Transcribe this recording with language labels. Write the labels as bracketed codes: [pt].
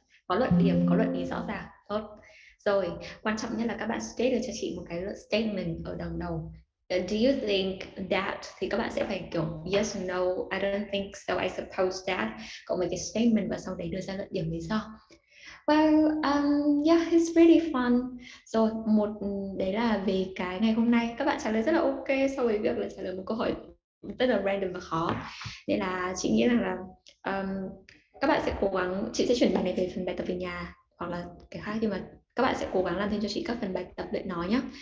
[vi] Có luận điểm, có luận ý rõ ràng. Tốt. Rồi, quan trọng nhất là các bạn state được cho chị một cái statement ở đằng đầu. [en] Do you think that [vi] thì các bạn sẽ phải kiểu [en] yes, no, I don't think so, I suppose that. [vi] Cộng với cái statement và sau đấy đưa ra luận điểm lý do. [en] Well, yeah, it's really fun. [vi] Rồi, đấy là về cái ngày hôm nay. Các bạn trả lời rất là ok so với việc là trả lời một câu hỏi rất là random và khó. Nên là chị nghĩ rằng là các bạn sẽ cố gắng, chị sẽ chuyển bài này về phần bài tập về nhà hoặc là cái khác, nhưng mà các bạn sẽ cố gắng làm thêm cho chị các phần bài tập luyện nói nhé.